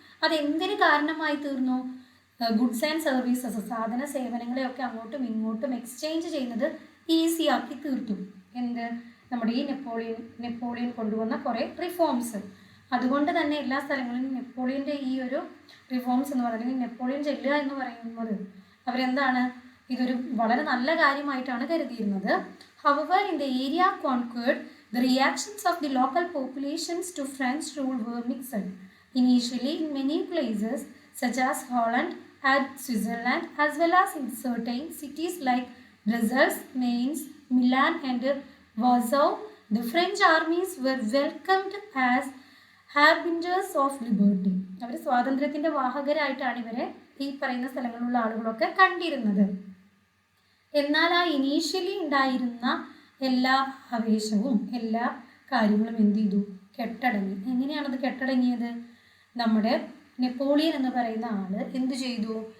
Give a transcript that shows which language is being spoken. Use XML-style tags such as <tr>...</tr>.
<ml>അതെന്തിന് കാരണമായി തീർന്നു? Goods and services, സാധന സേവനങ്ങളെയൊക്കെ അങ്ങോട്ടും ഇങ്ങോട്ടും എക്സ്ചേഞ്ച് ചെയ്യുന്നത് ഈസി ആക്കി തീർത്തു. എന്ത്? നമ്മുടെ ഈ നെപ്പോളിയൻ കൊണ്ടുവന്ന കുറേ റിഫോംസ്. അതുകൊണ്ട് തന്നെ എല്ലാ സ്ഥലങ്ങളിലും നെപ്പോളിയൻ്റെ ഈ ഒരു റിഫോംസ് എന്ന് പറയുന്നത്, നെപ്പോളിയൻ ചെല്ലുക എന്ന് പറയുന്നത് അവരെന്താണ്, ഇതൊരു വളരെ നല്ല കാര്യമായിട്ടാണ് കരുതിയിരുന്നത്.</ml> <en>However, in the area conquered, the reactions of the local populations to French rule were mixed. Initially, in many places, such as Holland and Switzerland, as well as in certain cities like Brussels, Mainz, Milan and Warsaw, the French armies were welcomed as harbingers of liberty.</en> <ml>അവർ സ്വാതന്ത്ര്യത്തിൻ്റെ വാഹകരായിട്ടാണ് ഇവരെ ഈ പറയുന്ന സ്ഥലങ്ങളിലുള്ള ആളുകളൊക്കെ കണ്ടിരുന്നത്. എന്നാൽ ആ initially ഉണ്ടായിരുന്ന എല്ലാ ആവേശവും എല്ലാ കാര്യങ്ങളും എന്ത് ചെയ്തു? കെട്ടടങ്ങി. എങ്ങനെയാണത് കെട്ടടങ്ങിയത്? നമ്മുടെ നെപ്പോളിയൻ എന്ന് പറയുന്ന ആൾ എന്ത് ചെയ്തു?</ml>